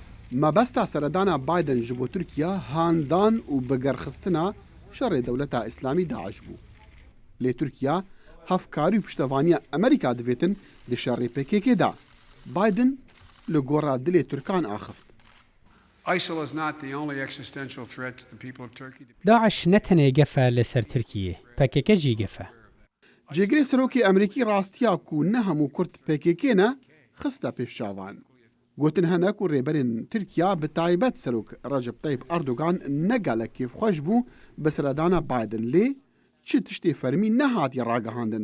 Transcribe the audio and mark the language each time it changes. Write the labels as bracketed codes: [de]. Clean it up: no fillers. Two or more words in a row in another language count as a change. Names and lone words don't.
[ku] مەبەستا سەردانا بایدن ji bo Tirkiya handan û bigerxistina şerê dewleta İslamî Daeş bû. Lê Tirkiya hevkarî û piştevaniya Amerîka divêtin di şerê PKK da. Biden li gora dilê Türkan axift. [en] ISIL is not the only existential threat to the people of Turkey. [ku] داعش ne tenê gefe li ser Tirkiyê, PKK jî gefe. Cêgirê serokê Amerîkî rastiya ku ne hemû Kurd PKK ne xiste pêş çavan. Gotin hene ku rêberên Tirkiya bi taybet serok Recep Tayyip Erdogan ne gelek kêfxweş bû bi seredana Biden lê çi tiştê fermî nehatiye ragihandin.